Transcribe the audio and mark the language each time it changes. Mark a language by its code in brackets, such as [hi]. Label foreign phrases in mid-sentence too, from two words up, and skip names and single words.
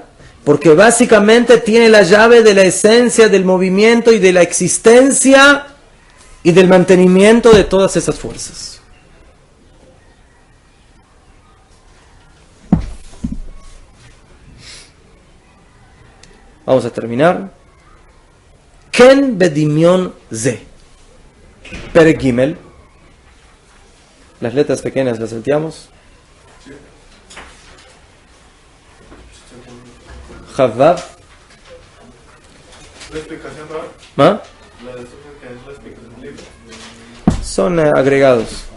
[es] Porque básicamente tiene la llave de la esencia del movimiento y de la existencia y del mantenimiento de todas esas fuerzas. Vamos a terminar. [he] כן בדמיון זה. פרק גימל. [es] Las letras pequeñas las salteamos. Chavav. ¿La explicación, Rab? ¿Ah? La de estos que es la explicación del libro. Son agregados.